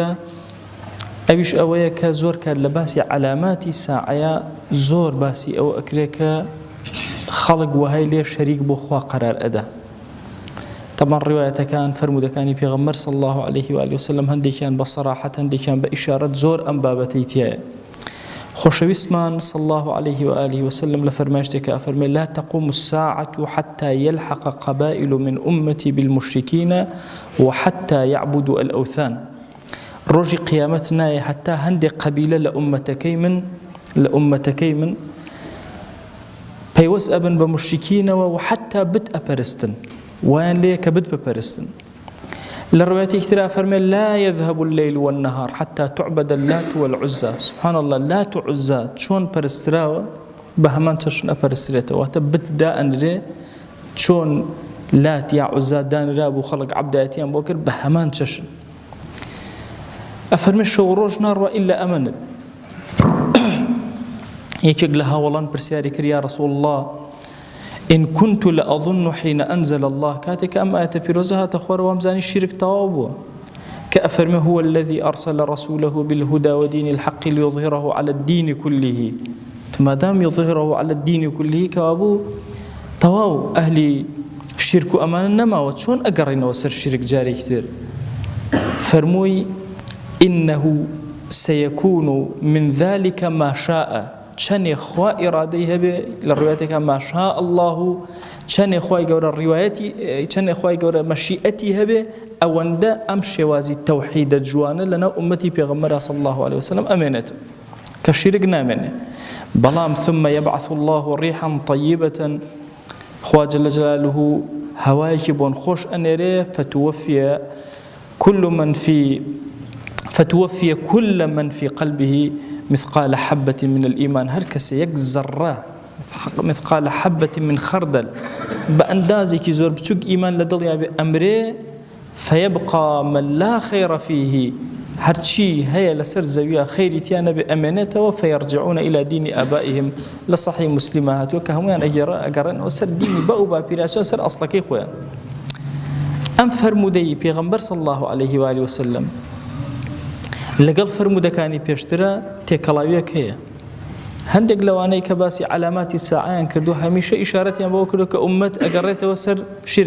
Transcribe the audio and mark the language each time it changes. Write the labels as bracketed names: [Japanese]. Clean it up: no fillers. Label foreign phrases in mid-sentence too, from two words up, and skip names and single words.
[Central Kurdish] ئەویش ئەوەیە کە زۆر کات لە باسی عەلاماتی ساعەیە زۆر باسی ئەوە ئەکرێ کە خەڵک وەهای لێ شەریک بۆ خوا قەرار ئەدا. طبعا ڕیوایەتەکان فەرمودەکانی پێغەمبەر [Arabic] صلی الله عليه و آله وسلم [Central Kurdish] هەندێکیان بە سەراحەت هەندێکیان بە ئیشارەت زۆر ئەم بابەتەی تایە. خۆشەویستمان [Arabic] صلی الله عليه و آله وسلم [Central Kurdish] لە فەرمایشتێکە ئەفەرمێ [Arabic] لا تقوم الساعة حتى يلحق قبائل من أمتي بالمشركين وحتى يعبدوا الأوثان. [Central Kurdish] ڕۆژی قیامەت نایە حتا هەندێک قەبیلە لە ئومەتەکەی من پەیوەست ئەبن بە موشریکینەوە و حتا بت ئەپەرستن، وایان لێیە کە بت بپەرستن. لە ڕوایەتێکی ترا فەرمێ [Arabic] لا يذهب الليل والنهار حتى تعبد اللات والعزى. سبحان الله، [Central Kurdish] لات و عزا چۆن پەرستراوە بە هەمان چەشن ئەپەرسترێتەوە. واتە بت دائەنرێ چۆن لات یا عزا دانرا بوو خەڵک عەبدایەتیان بۆ کرد بە هەمان چەشن. ئەفەرمێ شەو ڕۆژ ناڕوا ئیلا ئەمەنن. یەکێک لە هاوڵان پرسیاری کرد [Arabic] یا رسول الله إن كنت لأظن حين أنزل الله، [Central Kurdish] کاتێک ئەم ئاەتە پیرۆزە هاتە خوارەوە ئەمزانی شیرک تەواو بووە. کە ئەفەرمێ [Arabic] هو الذي أرسل رسوله بالهدى ودين الحق ليظهره على الدين كله. [Central Kurdish] مادام [Arabic] يظهره على الدين كله [Central Kurdish] کەوابوو تەواو ئەهلی شیرک و ئەمانە نەماوە، چۆن ئەگەڕێنەوە سەر شیرک جارێکی تر؟ [Arabic] فەرمووی إنه سيكون من ذلك ما شاء. [Central Kurdish] چەنێ خوا ئیرادەی هەبێ لە ڕوایەتێکە [Arabic] ما شاء الله، [Central Kurdish] چەنێ خوای گەورە ڕیوایەتی، چەنێ خوای گەورە مەشیئەتی هەبێ ئەوەندە ئەم شێوازی تەوحیدە جوانە لەناو ئومەتی پێغەمبەرا [Arabic] صلی الله عليه وسلم [Central Kurdish] ئەمێنێت کە شیرک نامێنێ. بەڵام [Arabic] ثم يبعث الله ريحا طيبة، [Central Kurdish] خوا [Arabic] جل جلاله [Central Kurdish] هەوایەکی بۆن خۆش ئەنێرێ [Arabic] فتوفي كل من في قلبه مثقال حبة من الإيمان. [Central Kurdish] هر کەسێ یەک زەڕە [Arabic] مثقال حبة من خردل [Central Kurdish] بە ئەندازێکی زۆر بچووک ئیمان لە دڵیا بێ ئەمرێ [Arabic] فيبقى من لا خير فيه، [Central Kurdish] هەرچی هەیە لەسەر زەویە خەیری تیا نەبێ ئەمێنێتەوە. [Arabic] فيرجعون إلى دين آبائهم. [Central Kurdish] لە صحیح مسلمە هاتووە کە هەمویان ئەگەڕێنەوە سەر دینی بە و باپیراسیەوە سەر ئەسڵەکەی خۆیان. ئەم فەرمودەی پێغەمبەر [Arabic] صلی الله عليه و آله وسلم [Central Kurdish] لەگەڵ فەرمودەکانی پێشترە تێکەڵاویەک هەیە. هەندێک لەوانەی کە باسی عەلاماتی ساعەیان کردو هەمیشە ئیشارەتیان بەوە کردو کە ئومەت ئەگەڕێتەوە سەر شیرک.